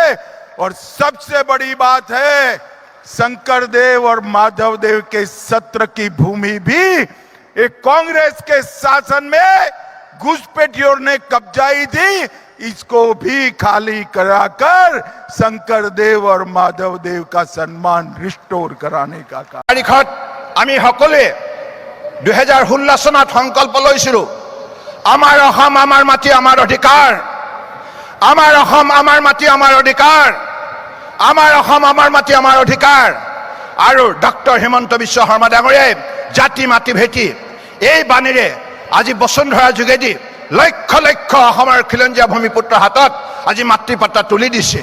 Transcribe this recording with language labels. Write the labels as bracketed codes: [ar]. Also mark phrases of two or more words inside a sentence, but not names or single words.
[hi] और सबसे बड़ी बात है, शंकर देव और माधव देव के सत्र की भूमि भी एक कांग्रेस के शासन में घुसपैठियों ने कब्जाई थी, इसको भी खाली कराकर शंकर देव और माधव देव का सम्मान रिस्टोर कराने का काम। [as] তাৰিখত আমি সকলোৱে 2016 চনত সংকল্প লৈছিলো, আমাৰ অসম আমাৰ মাটি আমাৰ অধিকাৰ, আমাৰ অসম আমাৰ মাটি আমাৰ অধিকাৰ, আমাৰ অসম আমাৰ মাটি আমাৰ অধিকাৰ। আৰু ডক্টৰ হিমন্ত বিশ্ব শৰ্মা ডাঙৰীয়াই জাতি মাটি ভেটি এই বাণীৰে আজি বসুন্ধৰা যোগেদি লক্ষ লক্ষ অসমৰ খিলঞ্জীয়া ভূমিপুত্ৰৰ হাতত আজি মাতৃপাত্ৰা তুলি দিছে।